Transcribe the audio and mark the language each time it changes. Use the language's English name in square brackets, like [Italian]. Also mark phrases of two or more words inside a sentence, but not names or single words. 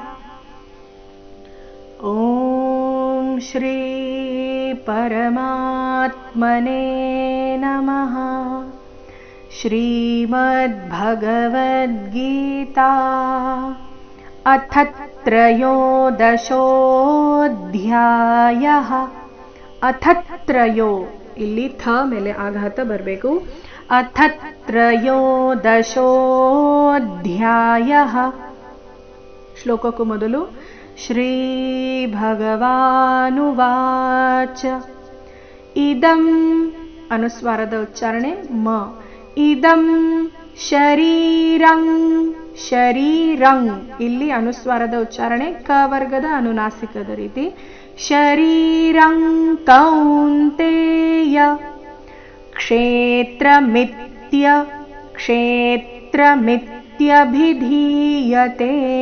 [Sanskrit] ॐ श्री परमात्मने नमः। श्रीमद्भगवद्गीता अथ ತ್ರಯೋದಶೋऽಧ್ಯಾಯः। ಅಥ ತ್ರಯೋ [Kannada] ಇಲ್ಲಿ ಥ ಮೇಲೆ ಆಘಾತ ಬರಬೇಕು. [Sanskrit] ಅಥ ತ್ರಯೋದಶೋऽಧ್ಯಾಯः. [Kannada] ಶ್ಲೋಕಕ್ಕೂ ಮೊದಲು [Sanskrit] ಶ್ರೀ ಭಗವಾನುವಾಚ ಇದಂ [Kannada] ಅನುಸ್ವಾರದ ಉಚ್ಚಾರಣೆ ಮ. [Sanskrit] ಇದಂ ಶರೀರಂ ಶರೀರಂ [Kannada] ಇಲ್ಲಿ ಅನುಸ್ವಾರದ ಉಚ್ಚಾರಣೆ ಕ ವರ್ಗದ ಅನುನಾಸಿಕದ ರೀತಿ. [Sanskrit] ಶರೀರಂ ಕೌಂತೆಯ ಕ್ಷೇತ್ರಮಿತ್ಯಭಿಧೀಯತೆ.